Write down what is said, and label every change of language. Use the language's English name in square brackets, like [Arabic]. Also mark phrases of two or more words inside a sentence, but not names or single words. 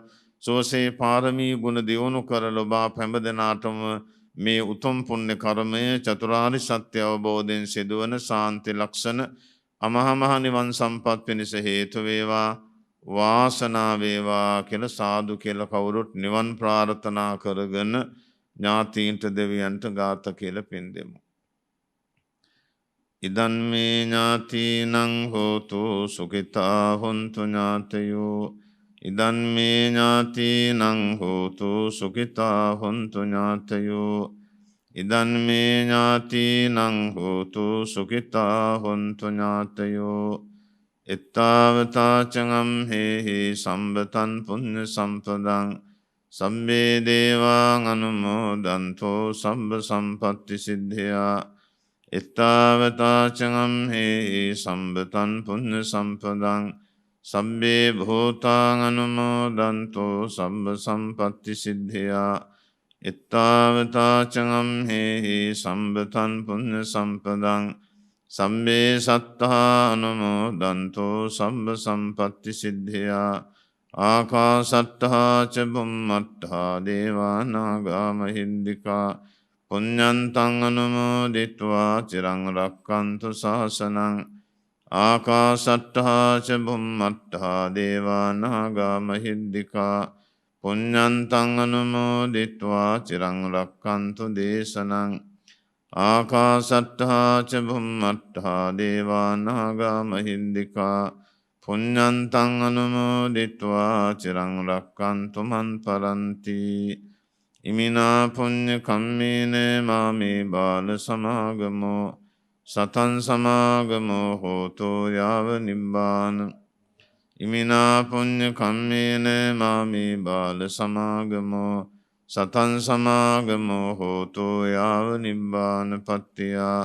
[Sinhala] සෝසේ පාරමී ගුණ දියුණු කරල ඔබා හැම දෙනාටම මේ උතුම් පුණ්‍ය කර්මය චතුරාර්ය සත්‍ය අවබෝධයෙන් සිදුවන ශාන්ති ලක්ෂණ අමහා නිවන් සම්පත් පිණිස හේතු වේවා. වාසනාව වේවා කියලා සාදු කියලා කවුරුත් නිවන් ප්‍රාර්ථනා කරගෙන ඥාතීන්ට දෙවියන්ට ගාථා කියලා පින් දෙමු. [Pali] ඉදන් මේ ඥාතිනං හෝතු සුඛිතා හොන්තු ඥාතයෝ. ඉදන් මේ ඥාතිනං හෝතු සුඛිතා හොන්තු ඥාතයෝ. ඉදන් මේ ඥාතිනං හෝතු සුඛිතා හොන්තු ඥාතයෝ. එත්තාවතාචං හේහි සම්බතං පුඤ්ඤ සම්පදං සම්මේ දේවාං අනුමෝදන්තෝ සම්බ සම්පත්ති සිද්ධියා. එත්තාවතාචං හේහි සම්බතං පුඤ්ඤ සම්පදං සම්බේ භූතාං අනුමෝදන්තෝ සම්බ සම්පත්ති සිද්ධියා. එත්තාවතාචං හේහි සම්බතං පුඤ්ඤ සම්පදං සම්බේ සත්තා අනුමෝදන්තෝ සම්බ සම්පත්ති සිද්ධියා. ආකාසට්ඨා ච බුම්මට්ඨා දේවා නාග මහින්దికා පුඤ්ඤන්තං අනුමෝදිත्वा චිරං රක්ඛන්තු ශාසනං. ආකාසට්ඨා ච බුම්මට්ඨා දේවා නාග මහින්దికා පුඤ්ඤන්තං අනුමෝදිත्वा චිරං රක්ඛන්තු දේශනං. ආකාසට්ඨා ච බුම්මට්ඨා දේවා නාග මහින්దికා පුඤ්ඤන්තං අනුමෝදිත्वा චිරං රක්ඛන්තු මං පරන්ති. ඉමිනා පුඤ්ඤ කම්මේන මාමේ බාල සමාගමෝ සතං සමාගමෝ හෝතෝ යාව නිබ්බාන. ඉමිනා පුඤ්ඤ කම්මේන මාමේ බාල සමාගමෝ සතං සමාගමෝ හෝතෝ යාව නිබ්බාන පත්තියා.